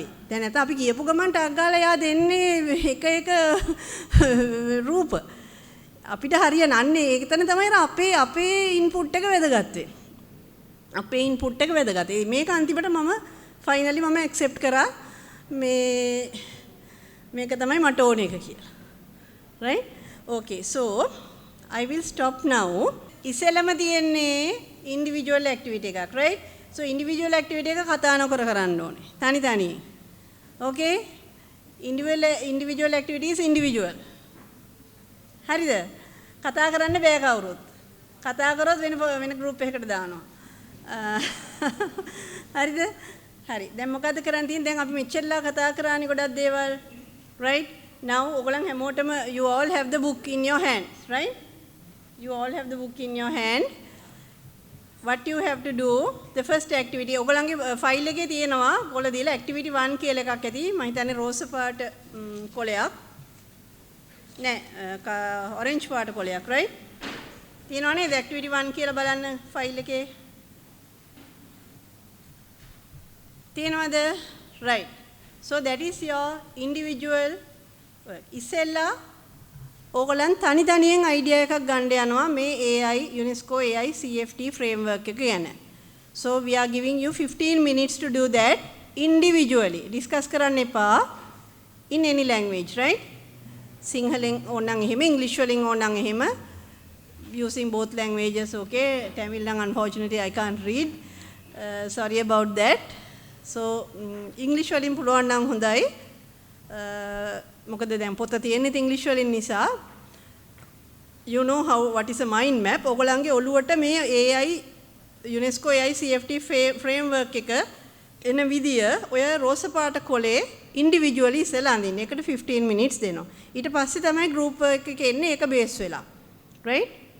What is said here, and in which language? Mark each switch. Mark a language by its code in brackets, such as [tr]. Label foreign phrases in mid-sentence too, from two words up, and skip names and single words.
[si] දැන් නැත්නම් අපි කියපු ගමන් ටක් ගාලා යා දෙන්නේ එක රූප. අපිට හරියන අන්නේ ඒක තමයි අපේ ඉන්පුට් එක වැදගත් වෙන්නේ. අපේ ඉන්පුට් එක වැදගත්. මේක අන්තිමට මම [en] finally accept [si] කරා මේක තමයි මට ඕන එක කියලා. [en] right? okay, so I will stop now. [si] ඉස්සෙල්ලම තියෙන්නේ [en] individual activity [si] එකක්, right? [en] so individual activity [si] එක කතා නොකර කරන්න ඕනේ. තනි. [en] okay? individual activity is individual. [si] හරිද? කතා කරන්න බෑ කවුරුත්. කතා කරොත් වෙන group එකකට දානවා. හරිද? හරි. දැන් මොකද කරන්න තියෙන්නේ? දැන් අපි මෙච්චරලා කතා කරානේ ගොඩක් දේවල්. [en] right? now [si] ඔයගොල්ලන් හැමෝටම [en] you all have the book in your hand, right? you all have the book in your hand. what you have to do, the first activity, [si] ඔයගොල්ලන්ගේ ෆයිල් එකේ තියෙනවා ඔයගොල්ලෝ දීලා activity 1 කියලා එකක් ඇති. මම හිතන්නේ රෝස පාට කොලයක්. නෑ ඔරෙන්ජ් පාට කොලයක්, right? තියෙනවා නේද activity 1 කියලා බලන්න ෆයිල් එකේ. තියෙනවද? [en] right. so that is your individual work. [si] ඉස්සෙල්ලා ඕගොල්ලන් තනියෙන් අයිඩියා එකක් ගන්න යනවා මේ AI UNESCO AI CFT framework එක ගැන. [en] so we are giving you 15 minutes to do that individually. discuss [si] කරන්න එපා [en] in any language, right? [si] සිංහලෙන් ඕනනම් එහෙම, ඉංග්‍රීසි වලින් ඕනනම් එහෙම, [en] using both languages. okay? Tamil නම් unfortunately I can't read. sorry about that. so English [si] වලින් පුළුවන් නම් හොඳයි. මොකද දැන් පොත තියෙන්නේ ඉංග්‍රීසි වලින් නිසා [en] you know what is a mind map. [si] ඔයගොල්ලන්ගේ ඔළුවට මේ AI UNESCO AI CFT framework එක එන විදිය ඔය රෝස පාට කොලේ ඉන්ඩිවිජුවලි ඉස්සෙල්ලා අඳින්න. ඒකට 15 minutes දෙනවා. ඊට පස්සේ තමයි group එකක එන්නේ ඒක බේස් වෙලා. right?